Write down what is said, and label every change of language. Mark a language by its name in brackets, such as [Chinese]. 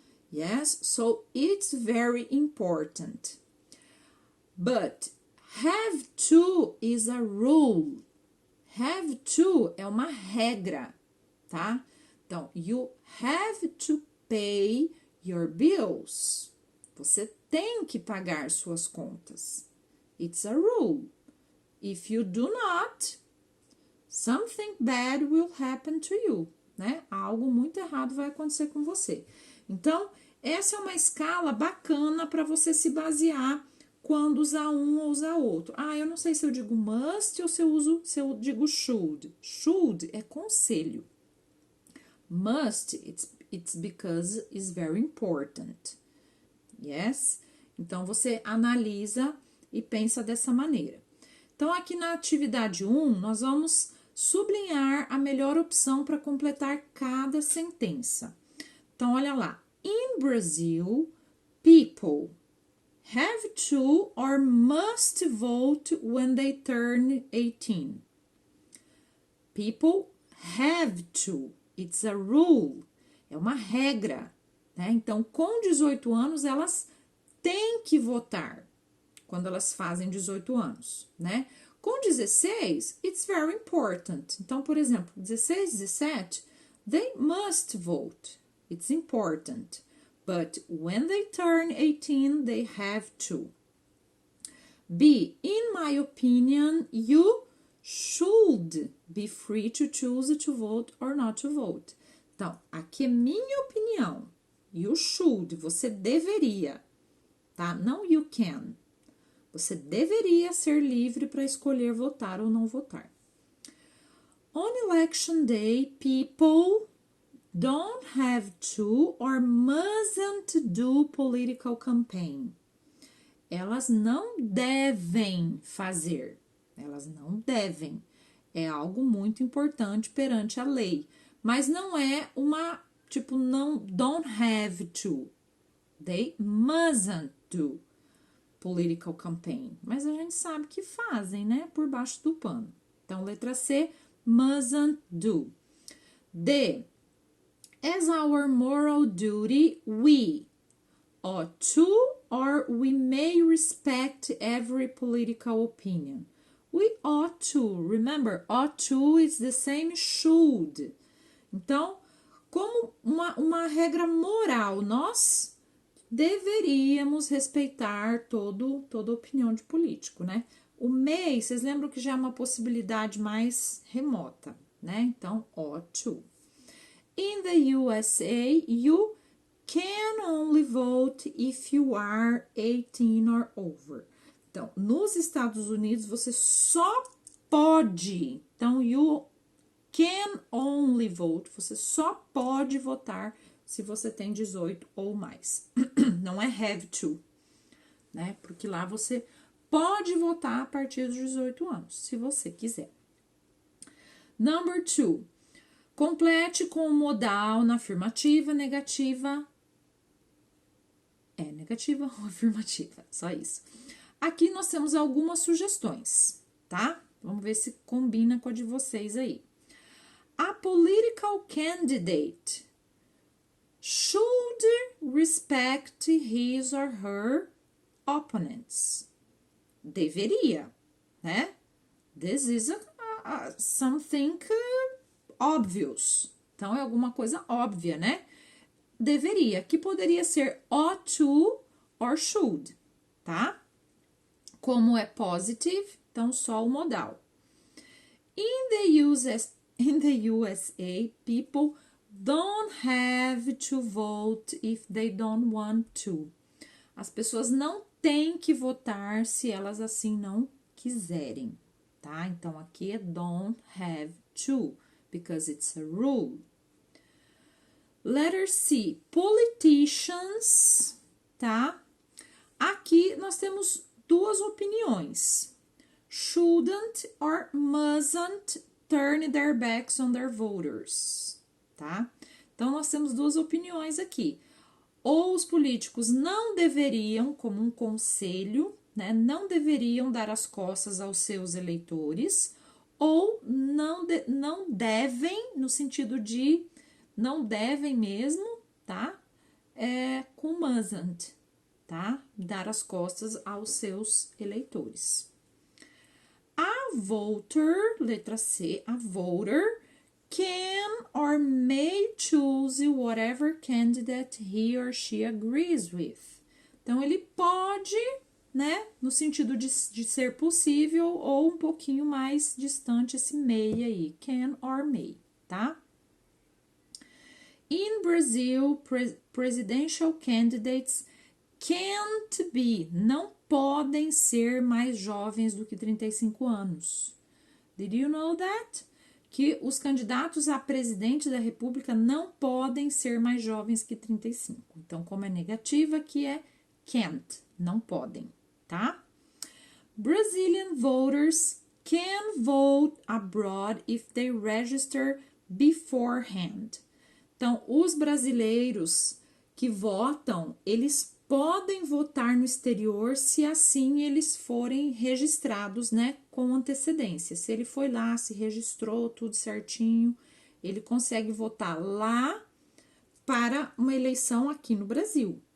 [English] Yes? So it's very important. But have to is a rule. [Portuguese] Have to é uma regra, tá? [English] Então, you have to pay your bills. [Portuguese] Você tem que pagar suas contas. [English] It's a rule. If you do not, something bad will happen to you, né? [Portuguese] Algo muito errado vai acontecer com você. Então, essa é uma escala bacana para você se basear quando usar um ou usar outro. Ah, eu não sei se eu digo must ou se eu digo should. Should é conselho. [English] Must, it's because it's very important. Yes? [Portuguese] Então, você analisa e pensa dessa maneira. Então, aqui na atividade 1, nós vamos sublinhar a melhor opção para completar cada sentença. Então, olha lá. [English] In Brazil, people have to or must vote when they turn 18. People have to. It's a rule. [Portuguese] É uma regra. Né? Então, com 18 anos, elas têm que votar quando elas fazem 18 anos, né? [English] Com 16, it's very important. [Portuguese] Então, por exemplo, [English] 16, 17, they must vote. It's important. But when they turn 18, they have to. B, in my opinion, you should be free to choose to vote or not to vote. [Portuguese] Então, aqui é minha opinião. [English] You should, [Portuguese] você deveria, tá? Não [English] you can. [Portuguese] Você deveria ser livre para escolher votar ou não votar. [English] On election day, people don't have to or mustn't do political campaign. [Portuguese] Elas não devem fazer. Elas não devem. É algo muito importante perante a lei. Mas não é uma, tipo, não, [English] don't have to. They mustn't do political campaign. [Portuguese] Mas a gente sabe que fazem, né? Por baixo do pano. Então, letra C, [English] mustn't do. D, as our moral duty, we ought to or we may respect every political opinion. We ought to. Remember, ought to is the same should. [Portuguese] Então, como uma regra moral, nós deveríamos respeitar toda opinião de político, né? O may, vocês lembram que já é uma possibilidade mais remota, né? Então, ought to. [English] In the USA, you can only vote if you are 18 or over. [Portuguese] Então, nos Estados Unidos, você só pode. Então, [English] you can only vote. [Portuguese] Você só pode votar se você tem 18 ou mais. Não é have to, né? Porque lá você pode votar a partir dos 18 anos, se você quiser. [English] Number 2. [Portuguese] Complete com o modal na afirmativa, negativa. É negativa ou afirmativa, só isso. Aqui nós temos algumas sugestões, tá? Vamos ver se combina com a de vocês aí. [English] A political candidate should respect his or her opponents. [Portuguese] Deveria, né? [English] This is something obvious. [Portuguese] Então, é alguma coisa óbvia, né? Deveria, que poderia ser [English] ought to or should, [Portuguese] tá? Como é positive, então só o modal. [English] In the USA, people don't have to vote if they don't want to. [Portuguese] As pessoas não têm que votar se elas assim não quiserem, tá? Então, aqui é [English] don't have to, because it's a rule. Letter C, politicians, tá? [Portuguese] Aqui nós temos duas opiniões. [English] Shouldn't or mustn't turn their backs on their voters, tá? [Portuguese] Então, nós temos duas opiniões aqui. Ou os políticos não deveriam, como um conselho, né, não deveriam dar as costas aos seus eleitores, ou não devem, no sentido de não devem mesmo, tá? Com mustn't, tá? Dar as costas aos seus eleitores. [English] A voter, [Portuguese] letra C, [English] a voter can or may choose whatever candidate he or she agrees with. [Portuguese] Então, ele pode, né, no sentido de ser possível ou um pouquinho mais distante esse may aí, [English] can or may, [Portuguese] tá? [English] In Brazil, presidential candidates can't be, [Portuguese] não podem ser mais jovens do que 35 anos. [English] Did you know that? [Portuguese] Que os candidatos a presidente da República não podem ser mais jovens que 35. Então, como é negativa, aqui é can't, não podem, tá? [English] Brazilian voters can vote abroad if they register beforehand. [Portuguese] Então, os brasileiros que votam, eles podem votar no exterior se assim eles forem registrados, né, com antecedência. Se ele foi lá, se registrou, tudo certinho, ele consegue votar lá para uma eleição aqui no Brasil.